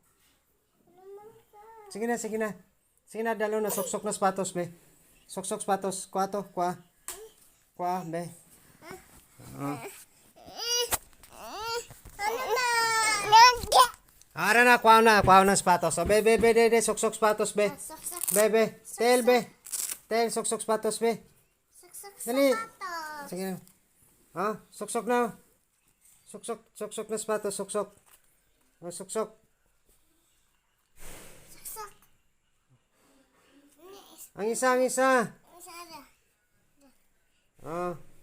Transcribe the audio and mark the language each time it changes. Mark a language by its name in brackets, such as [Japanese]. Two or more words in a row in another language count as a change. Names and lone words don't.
[Hiligaynon] Sige na. Sige na, dalon na. Soksok na sapatos, be. Soksok sapatos. Kuha to, kuha. Kuha, be. Ara na, kuha ng sapatos. O, be. Soksok sapatos, be. Be. Tel, soksok sapatos, be. Dali. Sige na. Ha? Soksok na. Soksok na sapatos, soksok. O, soksok. Ang isa. Oh.